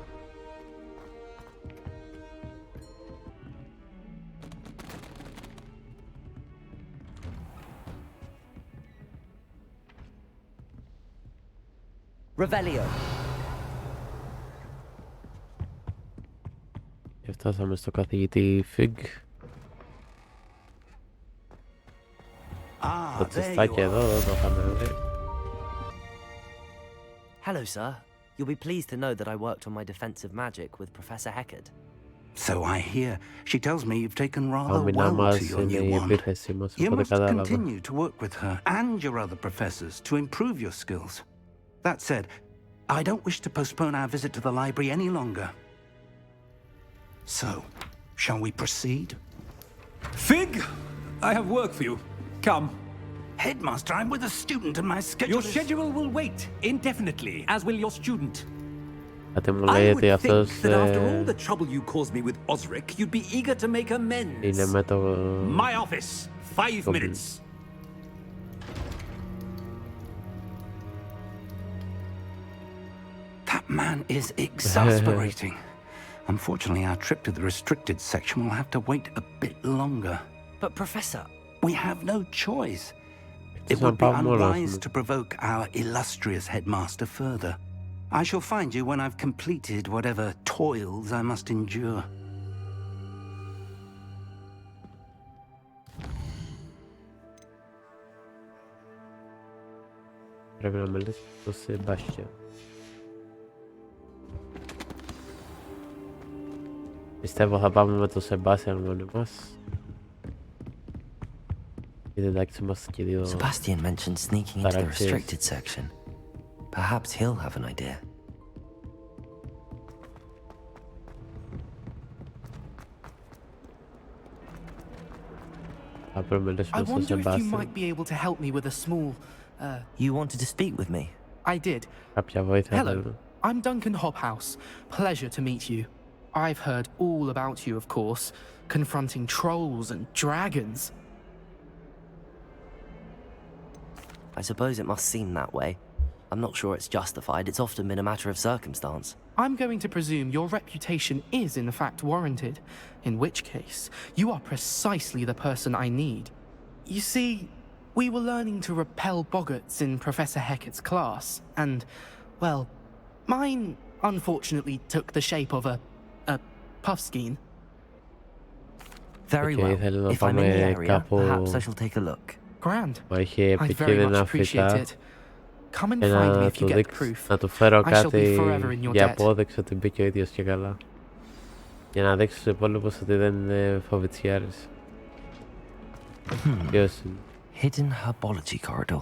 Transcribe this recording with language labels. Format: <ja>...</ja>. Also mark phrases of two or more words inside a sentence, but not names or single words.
<en>Revelio.</en> <el>Και φτάσαμε στο καθηγητή Φιγκ. Το</el> <en>There you</en> <el>τσιστάκι</el> <en>are.</en> <el>εδώ, το είχαμε δει.</el> <en>Hello, sir. You'll be pleased to know that I worked on my defensive magic with Professor Hecat. So I hear. She tells me you've taken rather</en> <el>Άμυνα</el> <en>well to</en> <el>μας</el> <en>your</en> <el>είναι</el> <en>new</en> <el>η</el> <en>wand.</en> <el>επίθεση μας,</el> <en>You</en> <el>οπότε</el> <en>must</en> <el>κατάλαβα.</el> <en>continue to work with her and your other professors to improve your skills. That said, I don't wish to postpone our visit to the library any longer. So, shall we proceed? Fig, I have work for you. Come. Headmaster, I'm with a student and my schedule Your is... schedule will wait indefinitely, as will your student.</en> <el>Κάτι μου λέει</el> <en>I</en> <el>ότι</el> <en>would</en> <el>αυτός</el> <en>think that after all the trouble you caused me with Osric, you'd be eager to make amends.</en> <el>είναι με το...</el> <en>My office. 5 Goblin. minutes. That man is exasperating. Unfortunately, our trip to the restricted section will have to wait a bit longer. But Professor, We have no choice. It would be unwise to provoke our illustrious headmaster further. I shall find you when I've completed whatever toils I must endure.</en> <el>Πρέπει να μιλήσει στο Σεμπάστιαν. Πιστεύω θα πάμε με το Σεμπάστιαν μόνοι μας. Γιατί εντάξει είμαστε και δύο</el> <en>Sebastian mentioned sneaking into the</en> <el>χαρακτήρες.</el> <en>restricted section. Perhaps he'll have an idea.</en> <el>Θα πρέπει να</el> <en>I</en> <el>μιλήσουμε στο</el> <en>wonder if you</en> <el>Σεμπάστιαν.</el> <en>might be able to help me with a small, You wanted to speak with me? I did.</en> <el>Κάποια βοήθεια</el> <en>Hello,</en> <el>θέλουμε.</el> <en>I'm Duncan Hobhouse. Pleasure to meet you. I've heard all about you, of course, confronting trolls and dragons. I suppose it must seem that way. I'm not sure it's justified. It's often been a matter of circumstance. I'm going to presume your reputation is in fact warranted, in which case, you are precisely the person I need. You see, we were learning to repel boggarts in Professor Hecat's class, and, well, mine unfortunately took the shape of a puffskein. Very Okay, well.</en> <el>θέλω να</el> <en>If I'm in the</en> <el>πάμε</el> <en>area,</en> <el>κάπου</el> <en>perhaps I shall take a look. Grand.</en> <el>που έχει</el> <en>I very much</en> <el>επικίνδυνα</el> <en>appreciate</en> <el>φυτά</el> <en>it. Come and</en> <el>και</el> <en>find me</en> <el>να</el> <en>if you</en> <el>του</el> <en>get the</en> <el>δείξω,</el> <en>proof.</en> <el>να του φέρω</el> <en>I shall be</en> <el>κάτι</el> <en>forever in your</en> <el>για</el> <en>debt.</en> <el>απόδειξη ότι μπήκε ο ίδιος και καλά. Για να δείξω στους υπόλοιπους ότι δεν είναι φοβητσιάρης. Ποιος είναι?</el> <en>Hidden herbology corridor.</en>